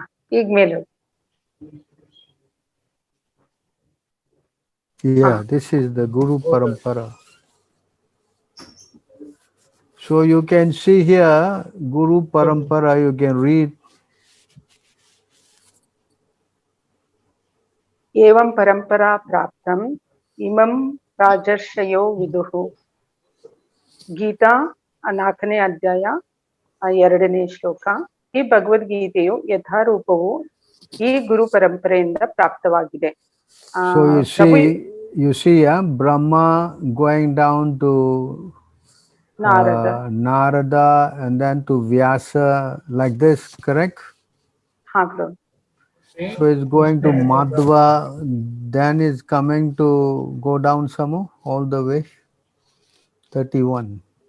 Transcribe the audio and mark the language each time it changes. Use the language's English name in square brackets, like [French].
[Kannada] ಈಗ ಮೇಲು. [English] Yeah, this is the Guru Parampara. So you can see here, Guru Parampara, you can read. [Sanskrit] ಏವಂ ಪರಂಪರಾ ಪ್ರಾಪ್ತಂ ಇಮಂ ರಾಜರ್ಷಯೋ ವಿದುಹು. [Kannada] ಗೀತಾ 4ನೇ ಅಧ್ಯಾಯ 2ನೇ ಶ್ಲೋಕ. ಈ ಭಗವದ್ಗೀತೆಯು ಯಥಾರೂಪವು ಈ ಗುರು ಪರಂಪರೆಯಿಂದ ಪ್ರಾಪ್ತವಾಗಿದೆ. [English] So you see, Brahma going down to Narada and then to Vyasa, like this, correct? So it's going to Madhva, then is coming to go down some more, all the way, 31.